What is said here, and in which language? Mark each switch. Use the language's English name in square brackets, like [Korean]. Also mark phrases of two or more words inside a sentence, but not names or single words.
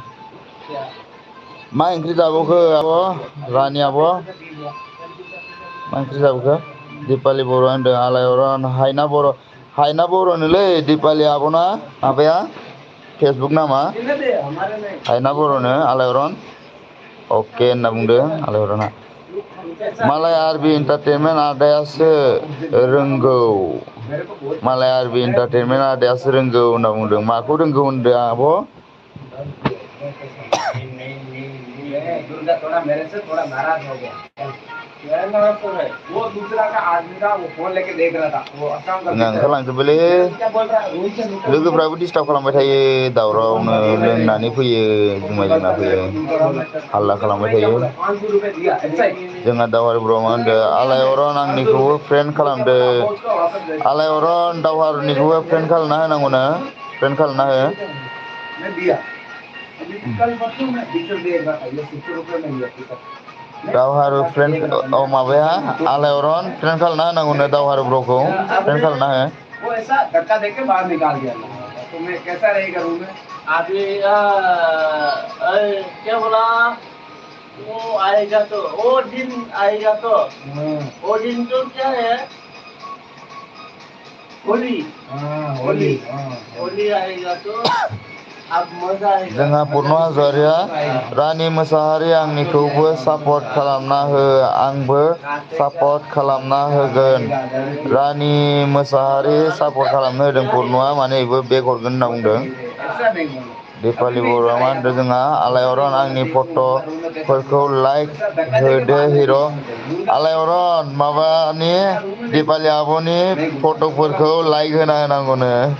[Bodo] मा ओंख्रि जाबावखो आब' रानि आब' मा ओंख्रि जाबोखो दिपालि बर' होनदों आलायरन हायना बर'नोलै दिपालि आब'ना माबाया फेसबुक नामा हायना बर'नो आलायरन अके होनना बुंदों आलायरना मालाय आरबि एन्टारटेनमेन्ट आदायासो रोंगौ मालाय आरबि एन्टारटेनमेन्ट आदायासो रोंगौ होनना बुंदों माखौ रोंगौ होनदों आब' [Hindi] दुर्गा थोड़ा मेरे से थोड़ा नाराज हो गया वो दूसरा का आदमी था वो फोन लेके देख रहा था [Bodo] वो ओंखारलांजोबबायलै लोगोफ्राबो डिस्टार्ब खालामबाय थायो दावरावनो लोंनानै फैयो जुमाय लोंना फैयो हाल्ला खालामबाय थायो जोंहा दावहारु ब्रह्म होनदो आलायरन आंनिखौबो फ्रेन्ड खालामदो आलायरन दावहारुनिखौबो फ्रेन्ड खालामना होनांगौनो फ्रेन्ड खालामना हो दावहारु फ्रेन्ड माबाया आलायरन फ्रेन्ड खालामना होनांगौनो दावहारु ब्र'खौ फ्रेन्ड खालामना हो [Hindi] वो ऐसा धक्का देके बाहर निकाल दिया तो मैं कैसा रहेगा रूम में अभी क्या बोला वो आएगा तो वो दिन आएगा तो वो दिन तो क्या है होली होली आएगा तो [Bodo] जोंहा पुर्न हाज'वारिया रानि मोसाहारि आंनिखौबो सापर्ट खालामना हो आंबो सापर्ट खालामना होगोन रानि मोसाहारि सापर्ट खालामनो होदों पुर्नआ माने बेबो बेक हरगोन होनना बुंदों दिपालि बर'आ मा होनदों जोंहा आलायरन आंनि फट'फोरखौ लाइक होदो हिर' आलायरन माबानि दिपालि आब'नि फट'फोरखौ लाइक होना होनांगौनो